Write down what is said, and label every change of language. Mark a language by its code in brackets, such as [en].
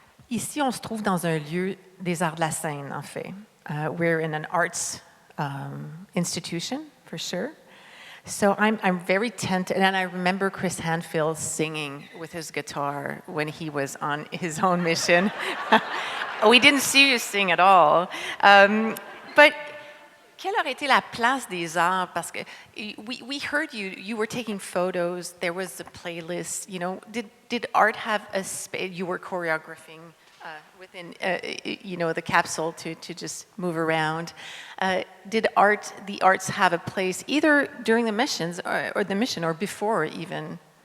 [fr] Ici, on se trouve dans un lieu des arts de la scène, en fait. [en] We're in an arts institution, for sure. So I'm very tempted, and I remember Chris Hadfield singing with his guitar when he was on his own mission. We didn't see you sing at all. But [fr] quelle aurait été la place des arts? Parce que [en] we heard you were taking photos, there was a playlist, you know. Did art have a space? You were choreographing within, the capsule to just move around. Did the arts have a place either during the missions or the mission or before even?